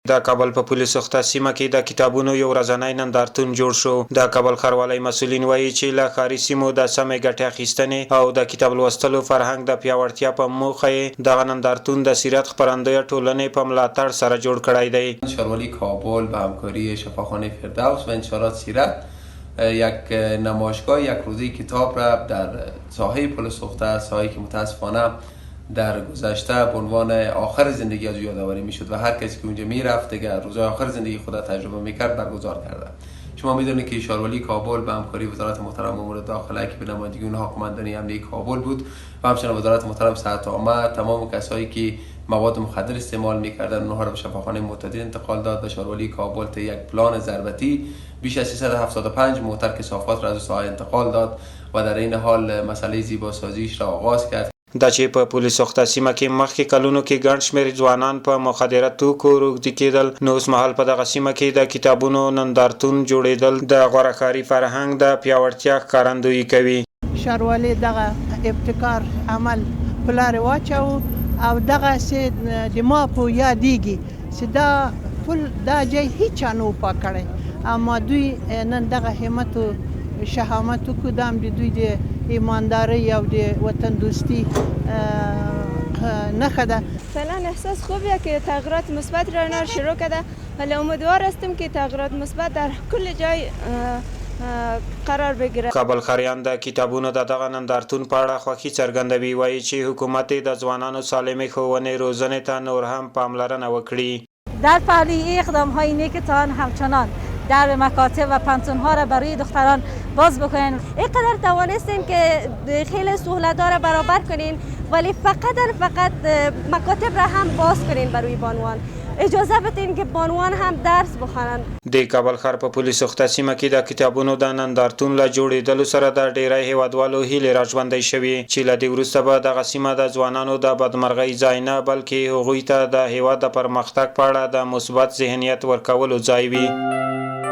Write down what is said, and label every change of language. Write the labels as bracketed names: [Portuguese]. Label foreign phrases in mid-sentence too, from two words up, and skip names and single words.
[Pashto] د کابل په پولیس سخته سیمه کې د کتابونو یو ورځنی نندارتون جوړ شو. د کابل ښاروالۍ مسؤلین وایي چې له ښاري سیمو د سمې ګټې اخیستنې او د کتاب لوستلو فرهنګ د پیاوړتیا په موخه یې دغه نندارتون د سیرت خپرندوی ټولنې په ملاتړ سره جوړ کړی دی. [Persian] ښاروالۍ کابل به همکاری شفاخانه فردوس و انتشارات سیرت یک نمایشگاه یک روزه کتاب را در ساحه پل سخته، ساحه‌ای که متاسفانه در گذشته به عنوان آخر زندگی از یادآوری میشد و هر کسی که اونجا میرفت دیگه روزهای آخر زندگی خود تجربه میکرد برگزار کرده. شما میدونید که ښاروالۍ کابل به همکاری وزارت محترم امور داخله که به نمایندگی اونها قماندانی امنیه کابل بود و همچنین وزارت محترم صحت عامه تمام کسایی که مواد مخدر استعمال میکردن اونها را به شفاخانه معتدل انتقال داد و ښاروالۍ کابل تا یک پلان ضربتی بیش از 375 موتر کثافات را از ساحه انتقال داد و در این حال مسئله زیباسازیش را آغاز کرد. [Pashto] دا چې په پولیس سخته سیمه کې مخکې کلونو کې ګڼ شمېر ځوانان په مخدره توکو روږدي کېدل، نو اوس مهال په دغه سیمه کې د کتابونو نندارتون جوړېدل د غوره ښاري فرهنګ د پیاوړتیا ښکارندویي کوي. ښاروالۍ دغه ابتکار عمل په لارې واچوو او دغسې د ما په یادېږي چې دا پل دا ځای هیچا نه و پاک کړی، اما دوی نن دغه همت و شهامت وکړو. دا هم د دوی د ایمانداری او د وطن دوستی نښه ده. [Persian] فعلا احساس خوبیه که تغییرات مثبت را شروع کرده، ولی امیدوار هستم که تغییرات مثبت در کل جای قرار بگیره. [Pashto] کابل ښاریان د کتابونو د دغه نندارتون په اړه خوښي څرګندوي. وایي چې حکومت د ځوانانو سالمې ښوونې روزنې ته نور هم پاملرنه وکړي. [Persian] در پهلوی اقدام‌های نیکتان همچنان در مکاتب و پانتون‌ها را برای دختران باز بکنین. اینقدر توانستین که خیلی سهولت‌ها را برابر کنین، ولی فقط مکاتب را هم باز کنین برای بانوان. اجازه بدین که بانوان هم درس بخوانند. [Pashto] د کابل ښار په پولیس سخته سیمه کې د کتابونو د نندارتون له جوړېدلو سره د ډیری هیوادوالو هیلې راژوندۍ شوې چې له دې وروسته به دغه سیمه د ځوانانو د بدمرغۍ ځای نه بلکې هغوی ته د هیواد د پرمختګ په اړه د مثبت ذهنیت ورکولو ځای وي.